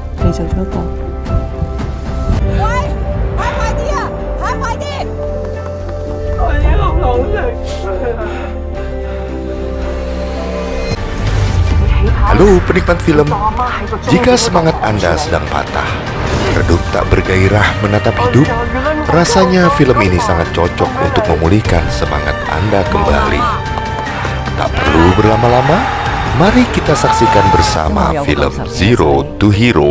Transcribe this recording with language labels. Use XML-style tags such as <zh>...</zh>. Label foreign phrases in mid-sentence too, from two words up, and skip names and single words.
<yue>你做咗一個。喂，跑快啲啊！跑快啲！我已經好努力。</yue> <id>Halo penikmat film, jika semangat Anda sedang patah, redup tak bergairah menatap hidup, rasanya film ini sangat cocok untuk memulihkan semangat Anda kembali. Tak perlu berlama-lama, mari kita saksikan bersama film Zero to Hero.</id>